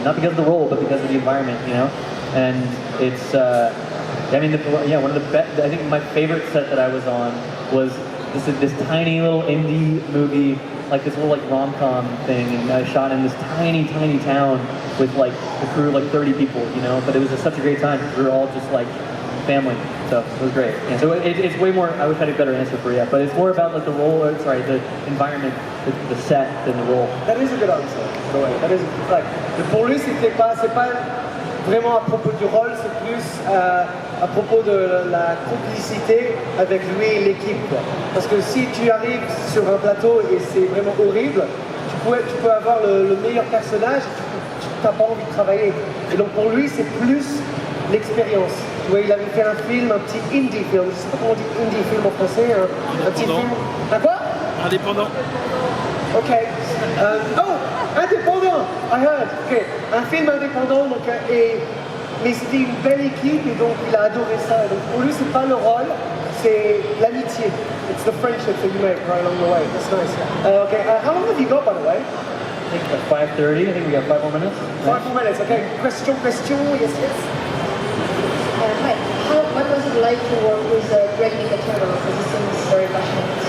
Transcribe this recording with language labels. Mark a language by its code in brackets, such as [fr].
[en] Not because of the role, but because of the environment, you know? And it's, I mean, one of the best, I think my favorite set that I was on was this tiny little indie movie, like this little like rom-com thing, and I shot in this tiny town with like the crew, like 30 people, you know? But it was just such a great time, because we were all just like family, so it was great. Yeah, so it's way more, I wish I had a better answer for you, but it's more about like the role, or sorry, the environment, the set, than the role. That is a good answer. That is like, [fr] pour lui, c'est pas vraiment à propos du rôle, c'est plus à propos de la complicité avec lui et l'équipe, quoi. Parce que si tu arrives sur un plateau et c'est vraiment horrible, tu peux avoir le meilleur personnage, tu n'as pas envie de travailler. Et donc pour lui, c'est plus l'expérience. Tu vois, il avait fait un film, un petit indie film, je sais pas comment on dit indie film en français, un petit film. Un quoi? Indépendant. [en] Ok. Oh, indépendant, I heard. [fr] Ok, un film indépendant, donc, mais c'était une belle équipe et donc il a adoré ça. Donc pour lui, c'est pas le rôle, c'est l'amitié. [en] It's the friendship that you make right along the way. That's nice. Okay, how long have you got, by the way? I think at 5:30. I think we got 5 more minutes. 5 more minutes. Okay. Question. Yes. Hi. What was it like to work with Greg Nicotero? Because he seems very passionate.